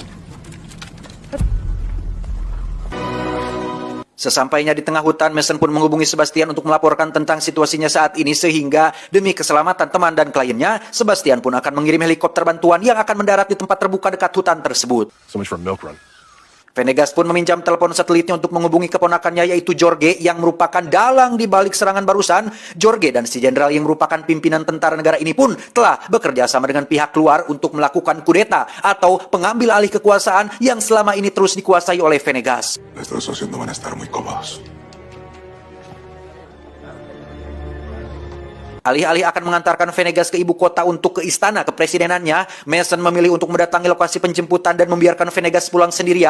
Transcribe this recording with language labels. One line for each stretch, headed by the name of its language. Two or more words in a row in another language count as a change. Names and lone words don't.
Indonesian: Sesampainya di tengah hutan, Mason pun menghubungi Sebastian untuk melaporkan tentang situasinya saat ini, sehingga demi keselamatan teman dan kliennya, Sebastian pun akan mengirim helikopter bantuan yang akan mendarat di tempat terbuka dekat hutan tersebut.
English: So much for milk run.
Indonesian: Venegas pun meminjam telepon satelitnya untuk menghubungi keponakannya, yaitu Jorge, yang merupakan dalang di balik serangan barusan. Jorge dan si jenderal yang merupakan pimpinan tentara negara ini pun telah bekerja sama dengan pihak luar untuk melakukan kudeta atau pengambil alih kekuasaan yang selama ini terus dikuasai oleh Venegas.
Spanish: Nuestros socios no van a estar muy cómodos.
Indonesian: Alih-alih akan mengantarkan Venegas ke ibu kota untuk ke istana kepresidenannya, Mason memilih untuk mendatangi lokasi penjemputan dan membiarkan Venegas pulang sendirian.